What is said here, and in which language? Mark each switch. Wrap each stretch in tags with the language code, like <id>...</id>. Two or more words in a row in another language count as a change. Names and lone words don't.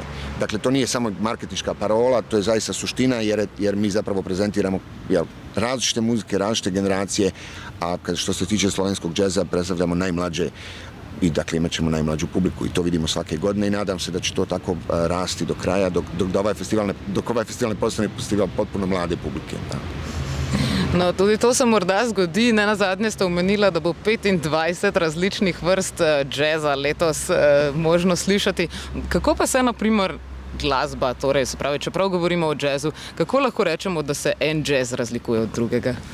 <hr>Dakle, to nije samo marketinška parola, to je zaista suština, jer mi zapravo prezentiramo različite muzike, različite generacije, a što se tiče slovenskog džeza, predstavljamo najmlađe i dakle imat ćemo najmlađu publiku i to vidimo svake godine i nadam se da će to tako rasti do kraja, dok ovaj festival ne postane festival potpuno mlade publike.</hr> <sl>Da. No, tudi to se morda zgodi. Ne nazadnje ste omenila, da bo 25 različnih vrst džeza letos možno slišati. Kako pa se na primer glasba, torej se pravi, čeprav govorimo o džezu, kako lahko rečemo, da se en džez razlikuje od drugega?</sl>